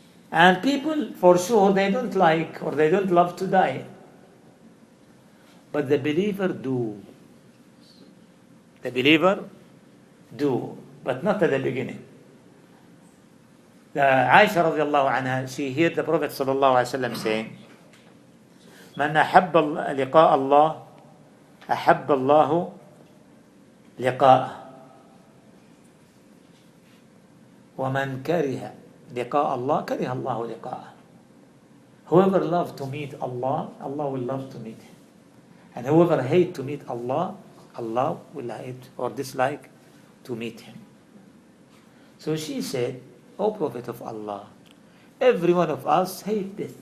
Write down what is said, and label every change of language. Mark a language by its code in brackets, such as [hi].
[en] And people, for sure, they don't like or they don't love to die. But the believer do. The believer do. But not at the beginning. Aisha radiallahu anha, she heard the Prophet sallallahu alaihi wasallam saying, [ar] من أحب لقاء الله أحب الله لقاءه ومن كره لقاء الله كره الله لقاءه. [en] Whoever loves to meet Allah, Allah will love to meet him. And whoever hates to meet Allah, Allah will hate or dislike to meet him. So she said, O Prophet of Allah, every one of us hates death.